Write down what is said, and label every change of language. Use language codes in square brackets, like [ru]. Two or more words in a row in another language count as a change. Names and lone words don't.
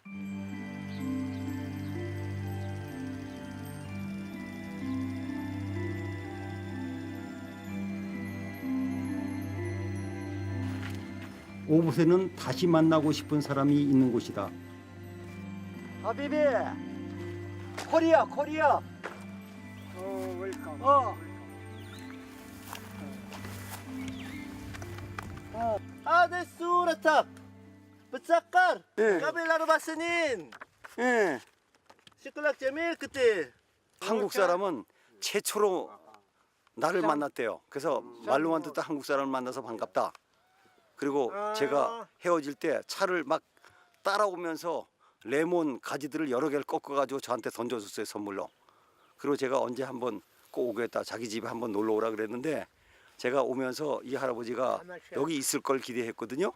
[ko] 오봇에는 다시 만나고 싶은 사람이 있는 곳이다. 하비비, 코리아. 웰컴. [ar] هذا الصورة بتسكر إيه. قبل 4 سنين [ko] 예. [ar] شكلك جميل كتير. [ko] 한국 사람은 최초로 나를 만났대요. 그래서 말로만 듣다 한국 사람을 만나서 반갑다. 그리고 제가 헤어질 때 차를 막 따라오면서 레몬 가지들을 여러 개를 꺾어가지고 저한테 던져줬어요, 선물로. 그리고 제가 언제 한번 꼭 오겠다, 자기 집에 한번 놀러 오라 그랬는데 제가 오면서 이 할아버지가 여기 있을 걸 기대했거든요.